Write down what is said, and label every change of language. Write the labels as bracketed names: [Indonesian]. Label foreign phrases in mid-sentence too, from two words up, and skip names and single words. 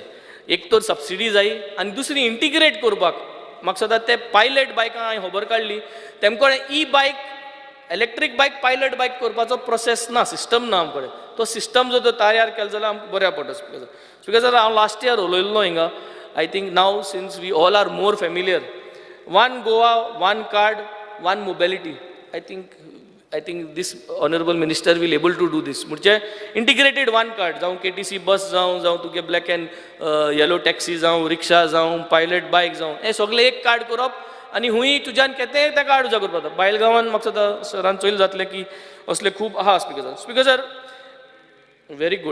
[Konkani] एक तर सबसिडी जाय आनी दुसरी इंटिग्रेट करपाक. म्हाका सदां ते पायलट बायकां हांवें खबर काडली, तेमकडे [English] e bike electric bike pilot bike [Konkani] करपाचो प्रोसेस ना, सिस्टम ना आमचे कडेन. तो सिस्टम जर तयार केलो जाल्यार आमकां बऱ्या पडटा [English] Speaker sir. Speaker sir [Konkani] हांव [English] last year [Konkani] उलयल्लो हिंगा. [English] I think now since we all are more familiar, one Goa, one card, one mobility. I think this honorable minister will able to do this. [Konkani] म्हणजे [English] integrated one card [Konkani] जावं KTC बस जावं तुगे [English] black and yellow taxi [Konkani] जावं रिक्षा जावं [English] pilot bike [Konkani] जावं हें सगळें एक कार्ड करप आनी हुंय तुज्यान केतें तें कार्ड उजा करपाक. बायल गांवांत म्हाका सदां सरान चोयल जातलें की असले खूब आहा [English] Speaker sir. Speaker sir very good.